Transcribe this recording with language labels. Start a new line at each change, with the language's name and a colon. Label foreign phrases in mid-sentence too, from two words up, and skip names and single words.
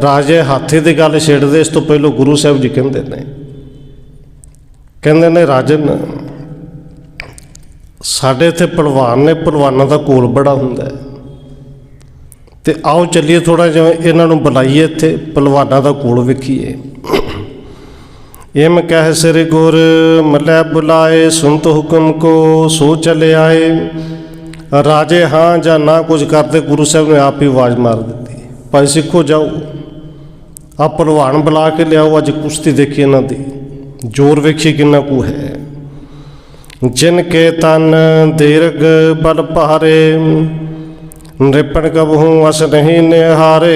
Punjabi: ਰਾਜੇ ਹਾਥੀ ਦੀ ਗੱਲ ਛੇੜਦੇ, ਇਸ ਤੋਂ ਪਹਿਲਾਂ ਗੁਰੂ ਸਾਹਿਬ ਜੀ ਕਹਿੰਦੇ ਨੇ ਰਾਜਨ, ਸਾਡੇ ਇੱਥੇ ਭਲਵਾਨ ਨੇ, ਭਲਵਾਨਾਂ ਦਾ ਘੋਲ ਬੜਾ ਹੁੰਦਾ ਹੈ ਤੇ आओ ਚੱਲੀਏ ਥੋੜਾ ਜਿਹਾ ਇਹਨਾਂ ਨੂੰ ਬੁਲਾਈਏ, ਇੱਥੇ ਪਹਿਲਵਾਨਾਂ ਦਾ ਕੋਲ ਵੇਖੀਏ।
Braj: इम कह सिर गुर मलै बुलाए, सुनत हुक्म को सो चले आए।
Punjabi: ਰਾਜੇ ਹਾਂ ਜਾਂ ਨਾ ਕੁਝ ਕਰਦੇ, ਗੁਰੂ ਸਾਹਬ ਨੇ ਆਪ ਹੀ ਆਵਾਜ਼ ਮਾਰ ਦੀ, ਭਾਈ ਸਿੱਖੋ ਜਾਓ, ਆਪ ਪਹਿਲਵਾਨ ਬੁਲਾ ਕੇ ਲਿਆਓ, ਅੱਜ ਕੁਸ਼ਤੀ ਦੇਖੀ ਇਨ੍ਹਾਂ ਦੀ, ਜ਼ੋਰ ਵੇਖੀ ਕਿੰਨਾ ਕੂ ਹੈ।
Braj: जिनके तन दीर्घ बल भारे, नृपण कबहूँ अस नहीं निहारे।